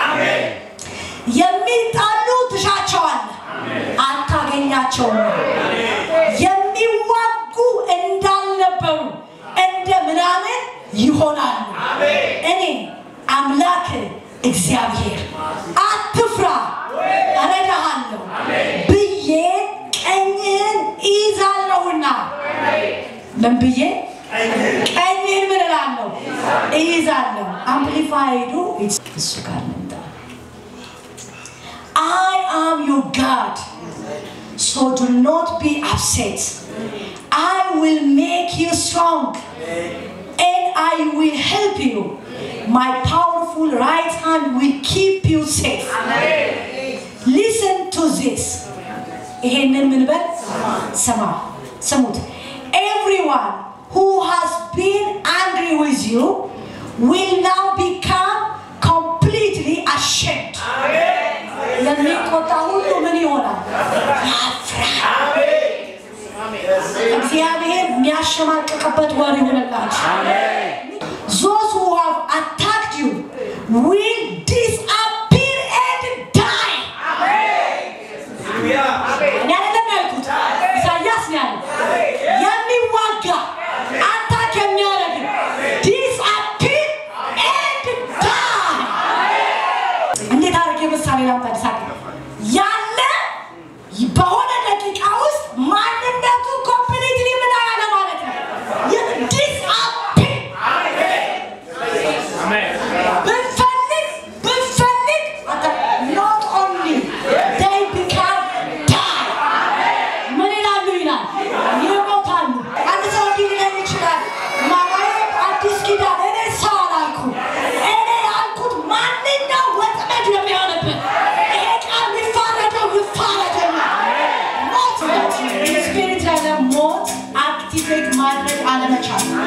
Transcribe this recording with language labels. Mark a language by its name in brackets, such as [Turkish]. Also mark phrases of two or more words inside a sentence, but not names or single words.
[Amharic] የሚጣሉ ትሻቸዋለህ አታገኛቸውም። የሚዋጉ እንዳልነበሩ እንደ ምናምን ይሆናሉ። እኔ አምላክ እግዚአብሔር አትፍራ እረዳሃለሁ ብዬ ቀኝህን እይዛለሁና። ምን ብዬ ቀኝህን ምን እላለሁ? እይዛለሁ። አምፕሊፋይዱ እሱ ጋር ነው። [English] I am your God, so do not be upset. I will make you strong and I will help you. My powerful right hand will keep you safe. Listen to this. Everyone who has been angry with you will now become completely ashamed. [Amharic] የሚቆጣ ሁሉ ምን ይሆናል? ያፍራል። እግዚአብሔር የሚያሸማቅቅበት ወር ይሆንላችሁ። [English] Those who have attacked you will disappear and die. [Amharic] ኢሳያስ ያለ የሚዋጋ አታክ የሚያደርግ [English] disappear and die. [Amharic] እንዴት አድርጌ ምሳሌ ላምጣ? ያለ በሆነ ደቂቃ ውስጥ ማንነቱ ኮምፕሊትሊ ምን ያለ ማለት ነው? [English] disappear. ብፈልግ not only they become die. [Amharic] ምን ይላሉ ይላል? ይሞታሉ። አንድ ሰው ሊለን ይችላል ማማዬ አዲስ ኪዳን እኔ ሰው አላልኩም። እኔ ያልኩት ማንኛው ወጥመድ የሚሆንብን ይሄ ቃል ይፋረደው ይፋረደና ሞት ስፒሪት ያለ ሞት አክቲቬት ማድረግ አለመቻል